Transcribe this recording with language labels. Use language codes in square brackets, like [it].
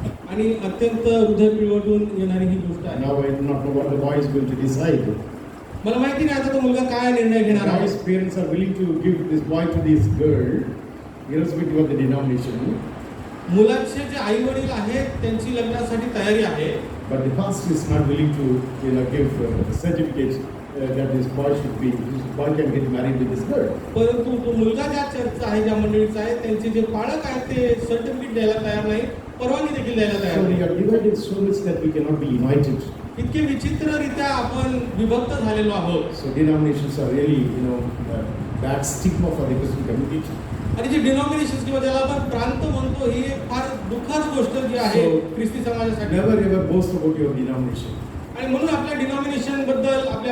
[mr] आणि अत्यंत हृदय पिळवटून येणारी ही गोष्ट आहे. [en] Now I do not know what the boy is going to decide. [mr] मला माहिती नाही आता तो मुलगा काय निर्णय घेणार आहे. [en] Boy's parents are willing to give this boy to this girl, irrespective of the denomination. [mr] मुलाचे जे आई वडील आहेत त्यांची लग्नासाठी तयारी आहे. [en] But the pastor is not willing to give certificates that this boy can get married with this girl. [mr] परंतु तो मुलगा ज्या चर्चचा आहे, ज्या मंडळीचा आहे, त्यांचे जे पालक आहेत ते सर्टिफिकेट द्यायला तयार नाही, परवानगी देखील द्यायला तयार [en] So we [mr] नाही. [en] are divided so much that we cannot be united. [mr] इतके विचित्ररित्या आपण विभक्त झालेलो आहोत. [en] So denominations are really bad stigma for the Christian community. [mr] आणि जे डिनॉमिनेशन किंवा ज्याला आपण प्रांत म्हणतो ही एक फार दुःखद गोष्ट जी आहे [en] So, [mr] ख्रिस्ती समाजासाठी. [en] Never ever boast about your denomination. [mr] आणि म्हणून आपल्या डिनॉमिनेशन बद्दल आपल्या